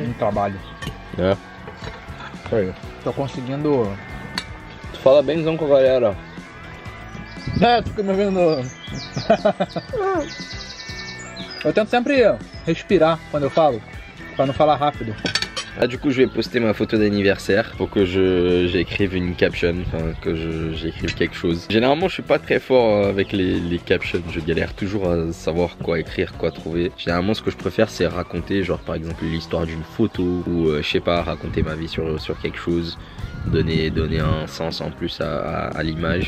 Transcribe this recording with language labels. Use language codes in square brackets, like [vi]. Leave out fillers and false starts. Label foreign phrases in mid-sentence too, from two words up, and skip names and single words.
[pt] No trabalho. É. Aí. Tô conseguindo. Tu fala bemzão com a galera. Tu fica me vendo. Eu tento sempre respirar quando eu falo, pra não falar rápido. [fr] Ah, du coup je vais poster ma photo d'anniversaire pour que j'écrive une caption, enfin que j'écrive quelque chose. Généralement je suis pas très fort avec les captions, je galère toujours à savoir quoi écrire, quoi trouver. Généralement ce que je préfère c'est raconter, genre par exemple l'histoire d'une photo ou je sais pas, raconter ma vie sur quelque chose, donner un sens en plus à l'image.